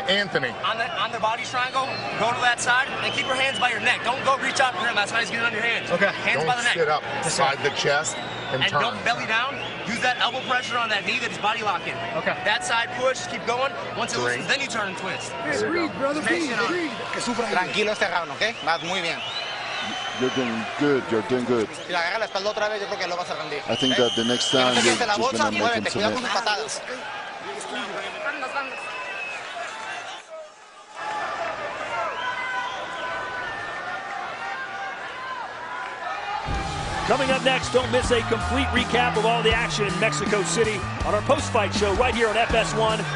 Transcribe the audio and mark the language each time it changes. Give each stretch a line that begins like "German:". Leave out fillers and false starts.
English: Anthony. On the body triangle, go to that side and keep your hands by your neck. Don't go reach out for him. That's why he's getting on your hands. Okay. Hands by the neck. Sit up, slide the chest, and turn. Don't belly down. Use that elbow pressure on that knee that he's body locking. Okay. That side push, keep going. Once it loosens, then you turn and twist. Breathe, brother, breathe.
Spanish: Tranquilo este round, ¿ok? Vas muy bien.
English: You're doing good. You're doing good.
Spanish: Si le agarra la espalda otra vez, yo creo que lo vas a rendir.
English: I think that the next time you're just going to make him
Spanish: Cuidado con
English: submit.
Spanish: sus patadas.
English: Coming up next, don't miss a complete recap of all the action in Mexico City on our post-fight show right here on FS1.